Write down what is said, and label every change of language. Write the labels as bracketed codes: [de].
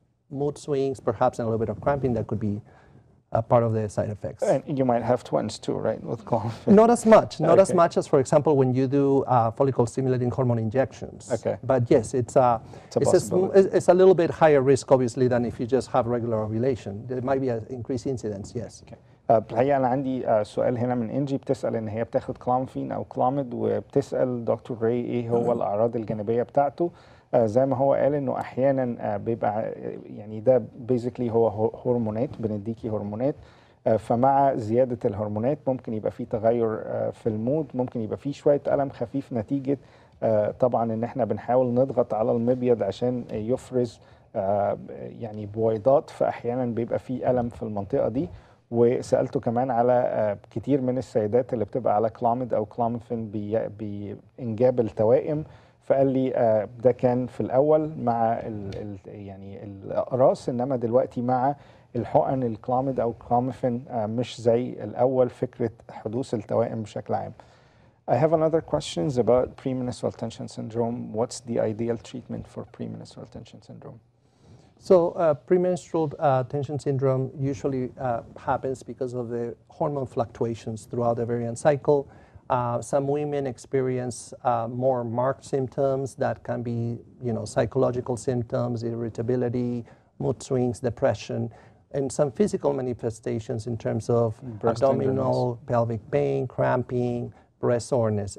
[en] mood swings, perhaps a little bit of cramping that could be part of the side effects. And you might have twins too, right, with clomiphene? Not as much, not as Okay. much as, for example, when you do follicle-stimulating hormone injections. Okay. But yes, it's a little bit higher risk, obviously, than if you just have regular ovulation. There might be an increased incidence, yes. Okay. [ar] الحقيقة أنا عندي سؤال هنا من إنجي بتسأل إن هي بتاخد كلامفين أو كلاميد وبتسأل دكتور راي إيه هو الأعراض الجانبية بتاعته. زي ما هو قال إنه أحيانا بيبقى يعني ده بيزيكلي هو هرمونات، بنديكي هرمونات، فمع زيادة الهرمونات ممكن يبقى فيه تغير في المود، ممكن يبقى فيه شوية ألم خفيف نتيجة طبعا إن إحنا بنحاول نضغط على المبيض عشان يفرز يعني بويضات، فأحيانا بيبقى فيه ألم في المنطقة دي. وسألته كمان على كتير من السيدات اللي بتبقى على كلاميد أو كلامفين بإنجاب التوائم، فقال لي ده كان في الأول مع يعني الأقراص، إنما دلوقتي مع الحقن الكلاميد أو كلامفين مش زي الأول فكرة حدوث التوائم بشكل عام. [en] I have another questions about premenstrual tension syndrome. What's the ideal treatment for premenstrual tension syndrome? So premenstrual tension syndrome usually happens because of the hormone fluctuations throughout the ovarian cycle. Some women experience more marked symptoms that can be, psychological symptoms, irritability, mood swings, depression, and some physical manifestations in terms of abdominal, pelvic pain, cramping, breast soreness.